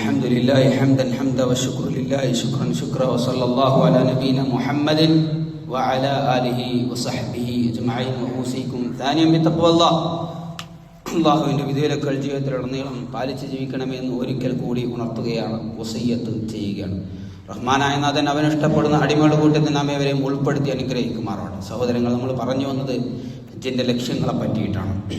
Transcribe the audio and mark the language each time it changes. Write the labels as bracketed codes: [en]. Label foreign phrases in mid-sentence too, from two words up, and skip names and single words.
[ar] لله حمدا حمدا والشكر لله شكرا شكرا وصلى الله على نبينا محمد وعلى آله وصحبه أجمعين وأوصيكم ثانيا بتقوى الله. [ml] അള്ളാഹുവിൻ്റെ വിധിവിലക്കുകൾ ജീവിതത്തിലുടനീളം പാലിച്ച് ജീവിക്കണമെന്ന് ഒരിക്കൽ കൂടി ഉണർത്തുകയാണ്, വസിയ്യത്ത് ചെയ്യുകയാണ്. റഹ്മാനായ നാഥൻ അവനിഷ്ടപ്പെടുന്ന അടിമകളുടെ കൂട്ടത്തിൽ നാം ഏവരെയും ഉൾപ്പെടുത്തി അനുഗ്രഹിക്കുമാറാണ്. സഹോദരങ്ങൾ, നമ്മൾ പറഞ്ഞു വന്നത് ഹജ്ജിൻ്റെ ലക്ഷ്യങ്ങളെ പറ്റിയിട്ടാണ്.